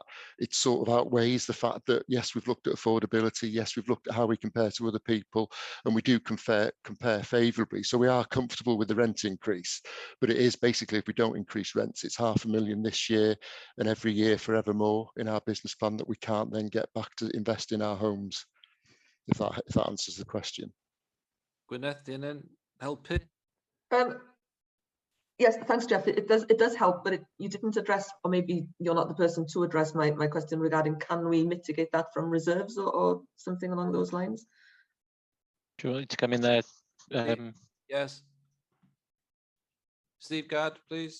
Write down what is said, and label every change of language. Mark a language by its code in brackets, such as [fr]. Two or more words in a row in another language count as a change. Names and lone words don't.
[en] It sort of outweighs the fact that, yes, we've looked at affordability, yes, we've looked at how we compare to other people, and we do compare favourably. So we are comfortable with the rent increase, but it is basically, if we don't increase rents, it's £500,000 this year and every year forevermore in our business plan that we can't then get back to invest in our homes, if that answers the question. [cy] Gwyneth, dyna'n helpu? [en] Yes, thanks, Jeff. It does help, but you didn't address, or maybe you're not the person to address my question regarding, can we mitigate that from reserves or something along those lines? Do you want me to come in there? Yes. Steve Gard, please.